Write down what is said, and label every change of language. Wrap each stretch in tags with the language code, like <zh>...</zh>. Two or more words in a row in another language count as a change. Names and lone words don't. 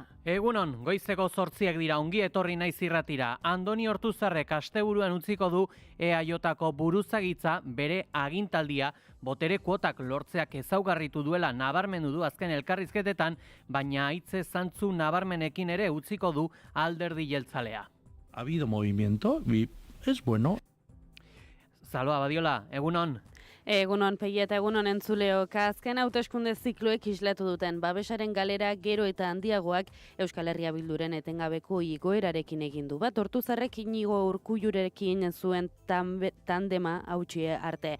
<eu>Egunon, goizeko 8 dira, ongi etorri naiz irratira. Andoni Ortuzarrek asteburuan utziko du EAJko buruzagitza bere agintaldia botere kuotak lortzeak ezaugarritu duela nabarmendu du azken elkarrizketetan, baina haitze zantzu nabarmenekin ere utziko du alderdi jeltzalea.</eu> <es>Ha habido movimiento, es bueno.</es> <eu>Saloa Badiola, egunon. Egunon Pegi eta egunon entzuleok, azken hauteskunde zikloek islatu duten babesaren galera gero eta handiagoak Euskal Herria Bilduren etengabeko igoerarekin egin du. Bat Ortuzarrek Inigo Urkullurekin zuen tandema hautsi arte.</eu>